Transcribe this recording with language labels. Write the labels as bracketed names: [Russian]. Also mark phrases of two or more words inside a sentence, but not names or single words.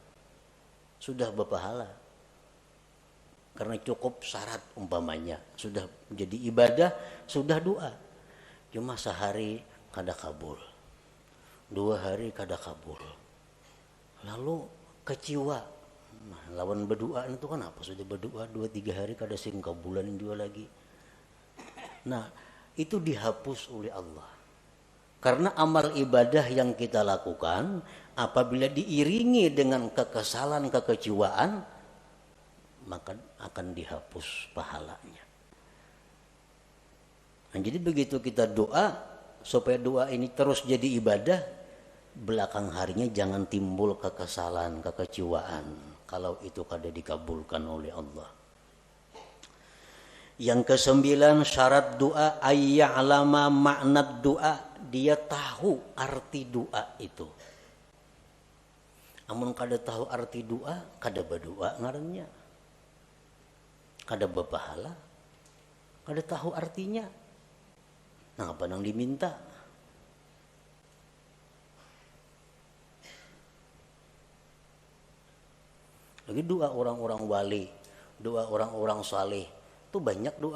[Indonesian] Karena cukup syarat umpamanya, sudah menjadi ibadah, sudah doa. Cuma sehari kada kabul, 2 hari kada kabul, lalu kecewa. Nah, lawan berdoa itu kan apa? Sudah berdoa 2-3 hari [Banjar] kada sing kabulan [Indonesian] juga lagi. Nah, itu dihapus oleh Allah. Karena amal ibadah yang kita lakukan apabila diiringi dengan kekesalan, kekecewaan, maka akan dihapus pahalanya. Nah, jadi begitu kita doa supaya doa ini terus jadi ibadah, belakang harinya jangan timbul kekesalan, kekecewaan kalau itu kada dikabulkan oleh Allah. Yang ke-9, syarat doa [Arabic] أن يعلم معنى [Indonesian] doa, dia tahu arti doa itu. [Banjar] Amun kada tahu arti doa, kada berdoa ngarannya, kada berpahala, kada tahu artinya. [Indonesian] Nah, apa nang diminta? Lagi doa orang-orang wali, doa orang-orang saleh, itu banyak doanya.